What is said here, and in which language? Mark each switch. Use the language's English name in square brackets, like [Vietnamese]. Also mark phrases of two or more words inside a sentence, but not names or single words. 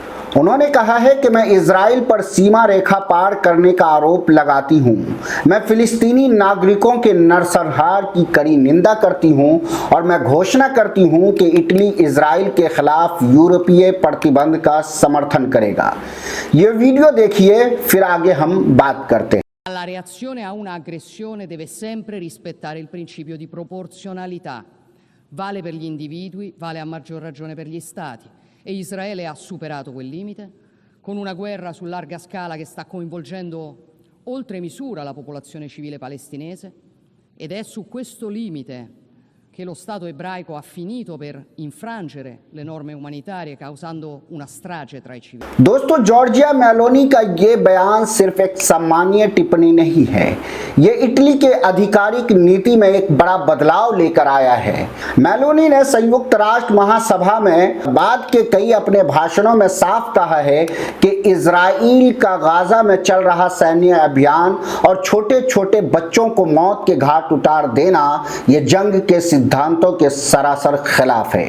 [Hindi] उन्होंने कहा है कि मैं इजराइल पर सीमा रेखा पार करने का आरोप लगाती हूं। मैं फिलिस्तीनी नागरिकों के नरसंहार की कड़ी निंदा करती हूं और मैं घोषणा करती हूं कि इटली इजराइल के खिलाफ यूरोपीय प्रतिबंध का समर्थन करेगा। ये वीडियो देखिए, फिर आगे हम बात करते हैं। [Italian] La reazione a una aggressione deve sempre rispettare il principio di proporzionalità. Vale per gli individui, vale a maggior ragione per gli stati. E Israele ha superato quel limite con una guerra su larga scala che sta coinvolgendo oltre misura la popolazione civile palestinese, ed è su questo limite che lo Stato ebraico ha finito per infrangere le norme umanitarie, causando una strage tra i civili। [Hindi] दोस्तों, जॉर्जिया मेलोनी का ये बयान सिर्फ एक सामान्य टिप्पणी नहीं है, ये इटली के आधिकारिक नीति में एक बड़ा बदलाव लेकर आया है। मेलोनी ने संयुक्त राष्ट्र महासभा में बाद के कई अपने भाषणों में साफ कहा है कि इजराइल का गाजा में चल रहा सैन्य अभियान और छोटे छोटे बच्चों को मौत के घाट उतार देना ये जंग के सिद्धांतों के सरासर खिलाफ है।